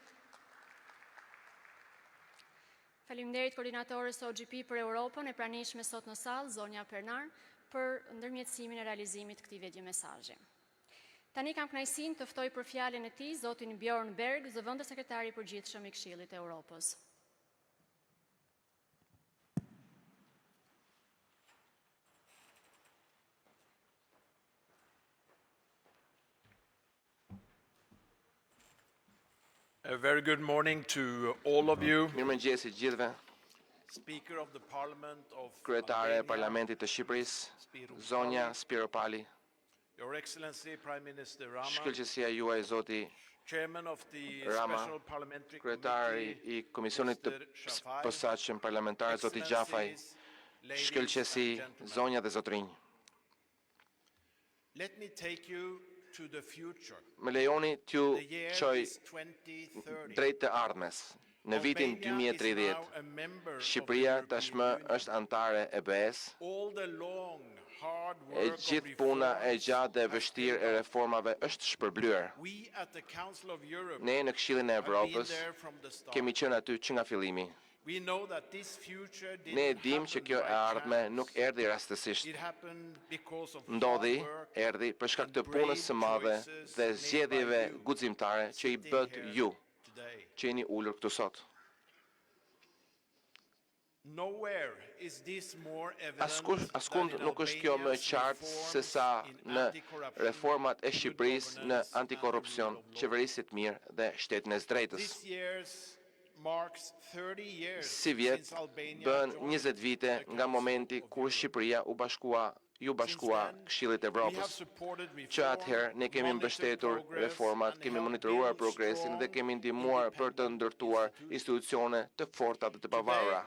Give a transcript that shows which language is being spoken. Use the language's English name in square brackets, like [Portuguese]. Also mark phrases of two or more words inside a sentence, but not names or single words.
[Albanian] Faleminderit koordinatorës OGP për Europën e pranishme sot në sallë, Zonja Pernar, për ndërmjetësimin e realizimit këtij videomesazhi. Tani kam kënaqësinë të ftoj për fjalën e tij zotin Bjorn Berg, zëvendës sekretari i përgjithshëm i Këshillit të Evropës. [English] A very good morning to all of you. [Albanian] Mirëmëngjesi gjithëve. [English] Speaker of the Parliament of [Albanian] Kryetare e [English] Albania, [Albanian] Parlamentit të Shqipërisë, zonja Spiro Pali, [English] Your Excellency Prime Minister Rama, [Albanian] shkëlqësia juaj zoti [English] Chairman of the [Albanian] Rama, [English] Special Parliamentary [Albanian] kryetari [English] Committee, [Albanian] i Komisionit të Posaçëm Parlamentar zoti Gjafaj, [English] ladies [Albanian] shkëlqësi [English] and gentlemen. [Albanian] zonja dhe zotrinj. [English] Let me take you to the future. [Albanian] Më lejoni t'ju [English] The year [Albanian] çoj [English] is 2030. [Albanian] drejt të ardhmes. Në vitin [English] Albania is [Albanian] 2030, [English] now a member of [Albanian] Shqipëria [English] the [Albanian] tashmë [English] European Union. [Albanian] është antare e BE-s. [English] All the long, hard [Albanian] E [English] work of [Albanian] gjithë puna e [English] reforms [Albanian] gjatë dhe e [English] has [Albanian] vështirë [English] paid [Albanian] e [English] off. [Albanian] reformave është shpërblyer. [English] We at the Council of Europe [Albanian] Ne në Këshillin e [English] have been [Albanian] Evropës [English] there from the start. [Albanian] kemi qenë aty që nga fillimi. [English] We know that this future didn't [Albanian] Ne e dim që [English] happen [Albanian] kjo e [English] by [Albanian] ardhme [English] chance. [Albanian] nuk erdhi rastësisht. [English] It happened because of [Albanian] Ndodhi, [English] hard work [Albanian] erdhi për shkak [English] and [Albanian] të punës së [English] brave [Albanian] madhe [English] choices [Albanian] dhe [English] made by [Albanian] zgjedhjeve [English] you [Albanian] guximtare që i [English] sitting [Albanian] bët [English] here [Albanian] ju, [English] today. [Albanian] që jeni ulur këtu sot. [English] Nowhere is this more evident [Albanian] Askund [English] than in [Albanian] nuk është kjo më [English] Albania's [Albanian] qartë se sa [English] reforms in [Albanian] në [English] anti-corruption, [Albanian] reformat e [English] good [Albanian] Shqipërisë në [English] governance and [Albanian] antikorrupsion, [English] the rule of law. [Albanian] qeverisit mirë dhe shtetin e drejtës. [English] This year marks 30 years [Albanian] Si vjet, [English] since Albania [Albanian] bën [English] joined [Albanian] 20 vite [English] the [Albanian] nga [English] Council [Albanian] momenti [English] of [Albanian] kur [English] Europe. [Albanian] Shqipëria u bashkua ju bashkua Këshillit Evropës, që atëherë ne kemi mbështetur reformat, kemi monitoruar progresin dhe kemi ndihmuar për të ndërtuar institucione të forta dhe të pavarura.